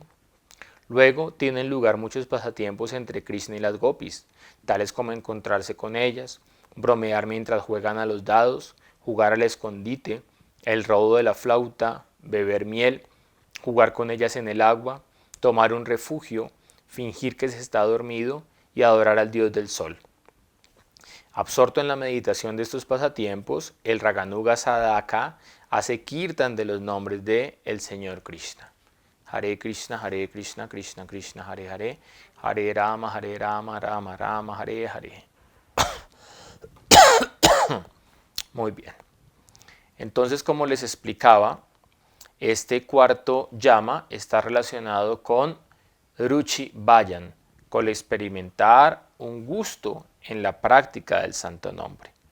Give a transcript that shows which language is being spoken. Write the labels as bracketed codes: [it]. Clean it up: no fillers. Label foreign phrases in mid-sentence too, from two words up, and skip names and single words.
[es] Luego tienen lugar muchos pasatiempos entre Krishna y las gopis, tales como encontrarse con ellas, bromear mientras juegan a los dados, jugar al escondite, el robo de la flauta, beber miel, jugar con ellas en el agua, tomar un refugio, fingir que se está dormido y adorar al dios del sol. Absorto en la meditación de estos pasatiempos, el Raganuga Sadhaka hace kirtan de los nombres de el Señor Krishna. Hare Krishna, Krishna Krishna, Hare Hare, Hare Rama, Rama Rama, Hare Hare. Muy bien. Entonces, como les explicaba, este cuarto llama está relacionado con Ruchi Vayan, con experimentar un gusto en la práctica del santo nombre.